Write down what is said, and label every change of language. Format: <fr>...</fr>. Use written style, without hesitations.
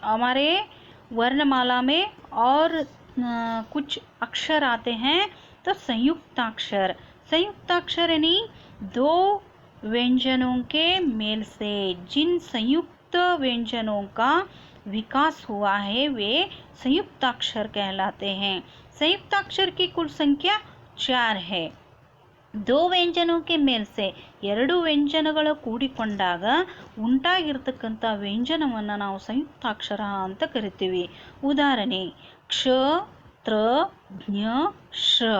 <hi>हमारे वर्णमाला में और कुछ अक्षर आते हैं तो संयुक्ताक्षर यानी दो व्यंजनों के मेल से जिन संयुक्त व्यंजनों का विकास हुआ है वे संयुक्ताक्षर कहलाते हैं। संयुक्ताक्षर की कुल संख्या 4 है। दो ವ್ಯಂಜನों के ಮೇಲ್ से</hi> <kn>ಎರಡು ವ್ಯಂಜನಗಳು ಕೂಡಿಕೊಂಡಾಗ ಉಂಟಾಗಿರತಕ್ಕಂಥ ವ್ಯಂಜನವನ್ನು ನಾವು ಸಂಯುಕ್ತಾಕ್ಷರ ಅಂತ ಕರಿತೀವಿ। ಉದಾಹರಣೆ ಕ್ಷ त्र ज्ञ श।</kn>